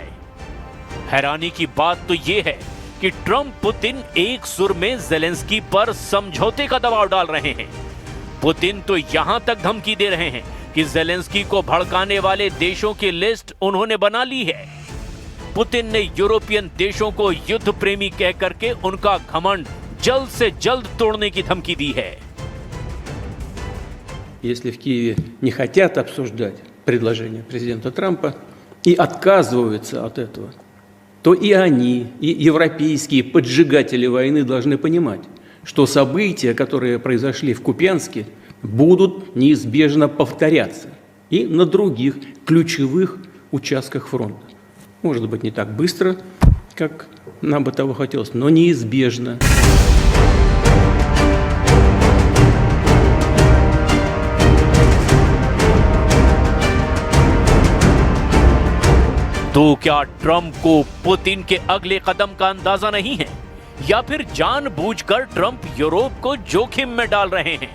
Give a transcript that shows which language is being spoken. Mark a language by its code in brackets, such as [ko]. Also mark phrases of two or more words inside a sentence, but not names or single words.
[hi] हैरानी की बात तो यह है कि ट्रंप पुतिन एक सुर में ज़ेलेंस्की पर समझौते का दबाव डाल रहे हैं। पुतिन तो यहां तक धमकी दे रहे हैं कि ज़ेलेंस्की को भड़काने वाले देशों की लिस्ट उन्होंने बना ली है। पुतिन ने यूरोपियन देशों को युद्ध प्रेमी कह करके उनका घमंड जल्द से जल्द तोड़ने की धमकी दी है। [ru] Если в Киеве не хотят обсуждать предложение президента Трампа и отказываются от этого, то и они, и европейские поджигатели войны должны понимать, что события, которые произошли в Купянске, будут неизбежно повторяться и на других ключевых участках фронта. Может быть, не так быстро, как нам бы того хотелось, но неизбежно. [hi] तो क्या ट्रंप को पुतिन के अगले कदम का अंदाजा नहीं है, या फिर जानबूझकर ट्रंप यूरोप को जोखिम में डाल रहे हैं?